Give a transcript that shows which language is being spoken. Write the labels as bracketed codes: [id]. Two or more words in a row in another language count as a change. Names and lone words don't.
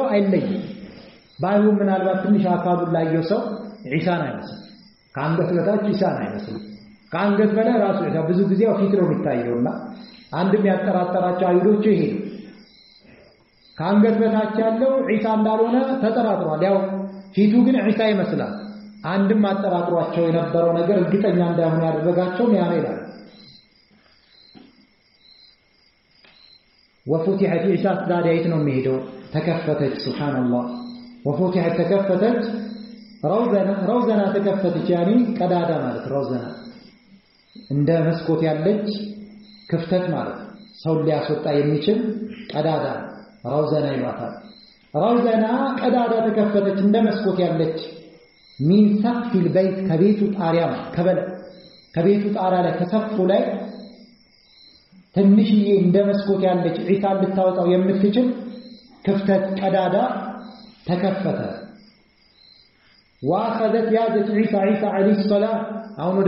[am] አይለይም ባይሆን ምናልባት ትንሽ አካሉን ላየው ሰው ዒሳን አይመስልም ከአንገት በታች ዒሳን አይመስልም ከአንገት በላይ ራሱ ዒሳ ብዙ ጊዜ ፊት ነው የሚታየውና አንድም ያጠራጠራቸው አይሁዶች ይሄ ከአንገት በታች ያለው ዒሳ እንዳልሆነ ተጠራጥሯል ያው ፊቱ ግን ዒሳ ይመስላል አንድም አጠራጥሯቸው የነበረው ነገር እርግጠኛ እንዳይሆኑ ያደረጋቸው ያ ነው ይላል [ar] وفتحت عيسى [am] ዛዲያይት ነው የሚሄደው ተከፈተች ሱብሃንአላህ وفتحت ተከፈተች روزنا ተከፈተች ያኒ ቀዳዳ ማለት روزنا እንደ መስኮት ያለች ክፍተት ማለት ሰው ሊያስወጣ የሚችል ቀዳዳ روزنا ይሏታል روزنا ቀዳዳ ተከፈተች እንደ መስኮት ያለች [ar] من سقف البيت [am] ከቤቱ ጣሪያ ከቤቱ ጣሪያ ላይ ከሰቅፉ ላይ ትንሽዬ እንደ መስኮት ያለች ዒሳ ልታወጣው የምትችል ክፍተት ቀዳዳ ተከፈተ واخذت ያዘች ዒሳ አለይሂ ሰላም አሁን ወደ